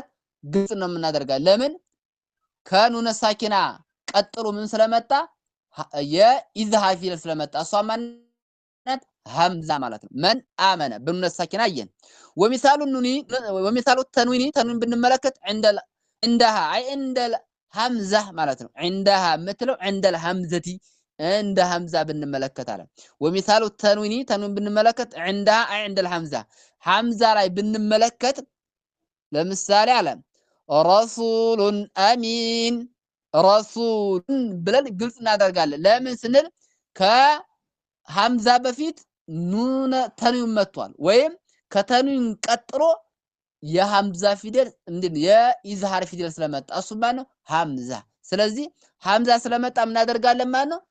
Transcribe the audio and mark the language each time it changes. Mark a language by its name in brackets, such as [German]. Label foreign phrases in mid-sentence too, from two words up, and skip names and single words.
[Amharic] ግልጽ ነው የምናደርጋት። ለምን? ከኑነ ሳኪና ቀጥሎ ምን ስለመጣ? የኢዝሃር ፊደል ስለመጣ እሷ ማንነት ሐምዛ ማለት ነው። [Arabic] من آمن [Amharic] በኑነ ሳኪና አየን። [Arabic] ومثال التنوين [Amharic] ተንዊን ብንመለከት عندها አይ [Arabic] عند الهمزة [Amharic] ማለት ነው። عندها የምትለው [Arabic] عند الهمزة [Amharic] عند ሐምዛ ብንመለከት አለ። [Arabic] ومثال التنوين [Amharic] ተንዊን ብንመለከት عندها አይ [Arabic] عند الهمزة [Amharic] ሐምዛ ላይ ብንመለከት ለምሳሌ አለ [Arabic] رسول أمين [Amharic] ረሱሉን ብለን ግልጽ እናደርጋለን። ለምን ስንል ከሐምዛ በፊት ኑነ ተንዊን መጥቷል። ወይም ከተንዊን ቀጥሎ የሐምዛ ፊደል የኢዝሃር ፊደል ስለመጣ እሱ ማለት ነው ሐምዛ። ስለዚህ ሐምዛ ስለመጣ ምን እናደርጋለን ማለት ነው?